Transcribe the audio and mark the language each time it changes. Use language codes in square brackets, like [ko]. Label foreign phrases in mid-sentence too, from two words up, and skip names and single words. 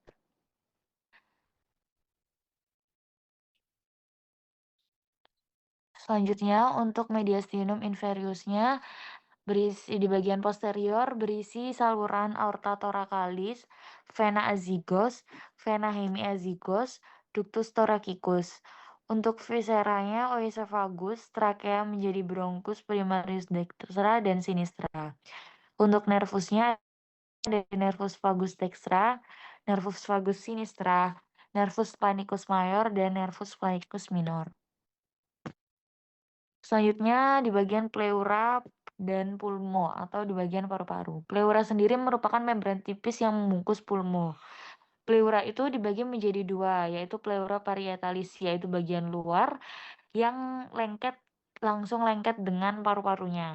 [id] Selanjutnya untuk mediastinum inferiusnya berisi di bagian posterior berisi saluran [la] aorta thoracalis, vena azygos, vena hemiazygos, ductus thoracicus. [id] Untuk visceranya oesophagus, trakea menjadi [la] bronchus primarius dextra [id] dan sinistra. Untuk nervusnya ada [la] nervus vagus dextra, nervus vagus sinistra, nervus panicus mayor, dan nervus panicus minor. [id] Selanjutnya di bagian pleura dan pulmo atau di bagian paru-paru. Pleura sendiri merupakan membran tipis yang membungkus pulmo. Pleura itu dibagi menjadi dua, yaitu [la] pleura parietalis, [id] yaitu bagian luar yang langsung lengket dengan paru-parunya.